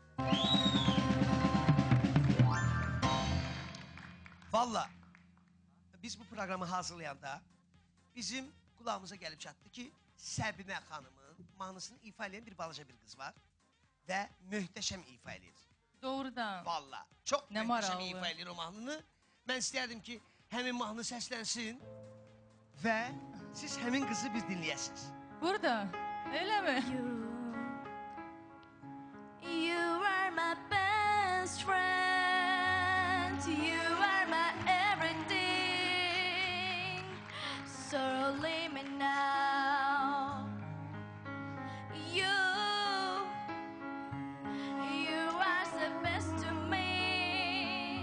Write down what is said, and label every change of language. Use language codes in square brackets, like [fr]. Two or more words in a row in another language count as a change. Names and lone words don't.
[az] Valla, biz bu proqramı hazırlayanda bizim qulağımıza gəlib çatdı ki, Səbinə xanımın mahnısını ifa edən bir balaca bir qız var və möhtəşəm ifa edir. Doğrudan. Valla, çox Nə möhtəşəm maraqlı. ifa edir o mahnını. Mən istəyərdim ki, həmin mahnı səslənsin və siz həmin qızı bir dinləyəsiniz. Burada, elə mi? [en] You are my best friend. You are my everything. So leave me now. You are the best to me.